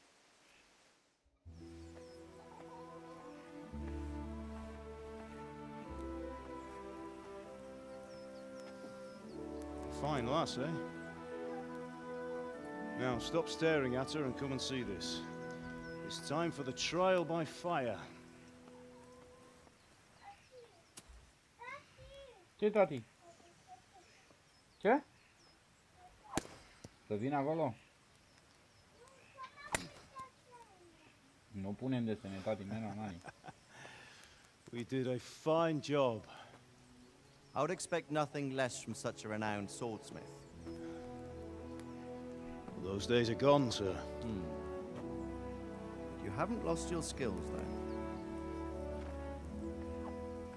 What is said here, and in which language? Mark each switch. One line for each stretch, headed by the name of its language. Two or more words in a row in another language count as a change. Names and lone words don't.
English: Fine lass, eh? Now, stop staring at her and come and see this. It's time for the trial by fire.
Romanian: Ce, tati? Ce? Să vin acolo? Nu punem desene, tati, mena, nani.
English: We did a fine job. I would expect nothing less from such a renowned swordsmith. Those days are gone, sir. You haven't lost your skills, though.